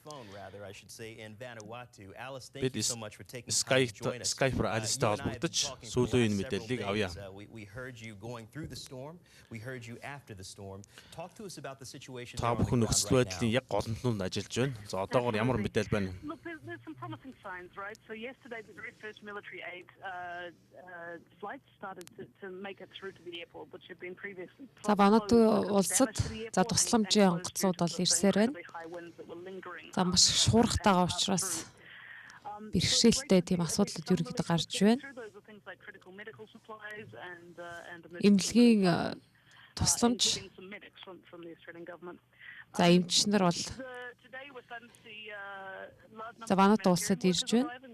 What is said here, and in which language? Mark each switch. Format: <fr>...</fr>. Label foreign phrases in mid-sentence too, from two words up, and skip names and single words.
<mn>Бид Skype-аар Алистай холбогдож сүүлийн мэдээллийг авъя. Та бүхэн нөхцөл байдлын яг голомтнууд ажиллаж байна. За одоогоор ямар мэдээлэл байна?</mn> <en>There's some promising signs, right? So yesterday, the very first military aid flights started to make it through to the airport, which had been previously.</en> <mn>За Вануату улсад за тусламжийн онгоцнууд бол ирсээр байна. За маш шуурхтайгаа учраас бэрхшээлтэй тийм асуудлууд ерөнхийдөө гарч байна. Эмнэлгийн тусламж за эмчнэр бол за Вануату улсад ирж байна.</mn>